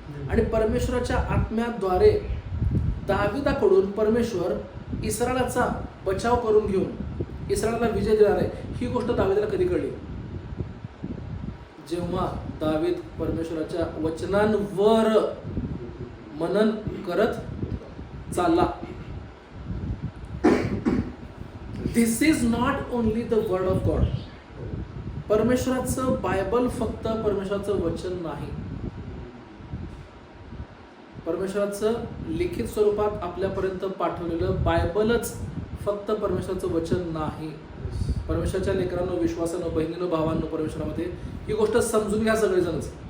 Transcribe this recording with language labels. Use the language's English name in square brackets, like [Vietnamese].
[Marathi] आणि परमेश्वराच्या आत्म्याद्वारे दाविदाकडून परमेश्वर इस्रायलाचा बचाव करून घेऊन इस्रायलाला विजय देणार आहे. ही गोष्ट दाविदाला कधी कळली, जेव्हा दावीद परमेश्वराच्या वचनांवर मनन करत चालला. [English] This is not only the word of God. [Marathi] परमेश्वराचं Bible फक्त परमेश्वराचं वचन नाही, परमेश्वराचं लिखित स्वरूपात आपल्यापर्यंत पाठवलेलं बायबलच फक्त परमेश्वराचं वचन नाही. परमेश्वराच्या लेकरांनो, विश्वासानं, बहिणीनो, भावांनो, परमेश्वरामध्ये ही गोष्ट समजून घ्या सगळेजणच.